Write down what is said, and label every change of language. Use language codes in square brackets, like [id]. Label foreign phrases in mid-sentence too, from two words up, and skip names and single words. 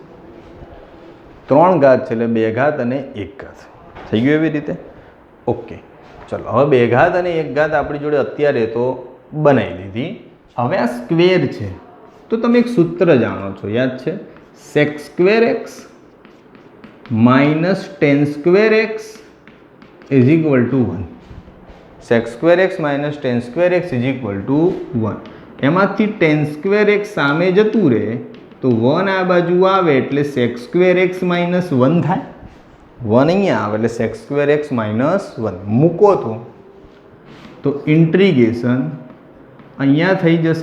[gu] 3 ઘાત છે એટલે 2 ઘાત અને 1 ઘાત થઈ ગયું એવી રીતે. ઓકે, ચલો હવે 2 ઘાત અને 1 ઘાત આપણી જોડે અત્યારે તો બનાવી લીધી. હવે આ સ્ક્વેર છે તો તમે એક સૂત્ર જાણો છો, યાદ છે? [en] sec square x minus tan square x is equal to 1. sec square x minus tan square x is equal to 1. [gu] એમાંથી [en] tan square x [gu] સામે જતું રહે તો 1 આ બાજુ આવે એટલે [en] sec square x minus 1 [gu] થાય. 1 અહીંયા આવે એટલે [en] sec square x minus 1 [gu] મૂકો તો ઇન્ટિગ્રેશન અહીંયા થઈ જશે.